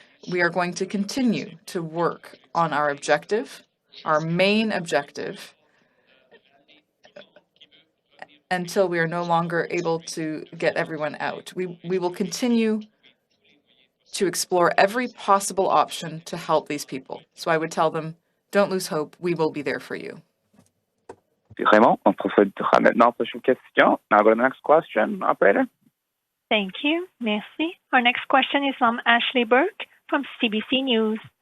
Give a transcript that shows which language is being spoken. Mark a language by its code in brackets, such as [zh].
[en] We are going to continue to work on our objective, our main objective, until we are no longer able to get everyone out. We will continue to explore every possible option to help these people. So I would tell them, don't lose hope, we will be there for you. [fr] Raymond, on procédera maintenant à la prochaine question. [en] Now go to the next question, operator. Thank you. [fr] Merci. [en] Our next question is from Ashley Burke from CBC News.